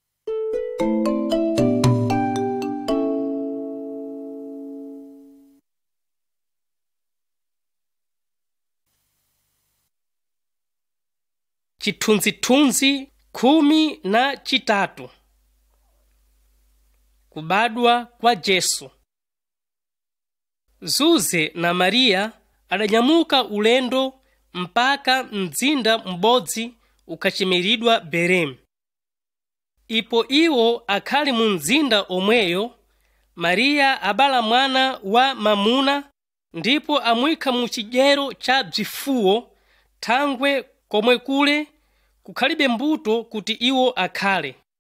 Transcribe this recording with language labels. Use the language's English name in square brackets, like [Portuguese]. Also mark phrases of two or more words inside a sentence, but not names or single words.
[Sena] Chithunzithunzi 13. Kubadwa kwa Jesu. Zuze na Mariya adanyamuka ulendo mpaka mzinda m'bodzi ukachemeridwa Belemu. Ipo iwo akhali mu mzinda omweyo, Mariya abala mwana wa mamuna ndipo amwikha mu chidyero cha bzifuwo, thangwe komwe kule kukhalibe mbuto kuti iwo akhale.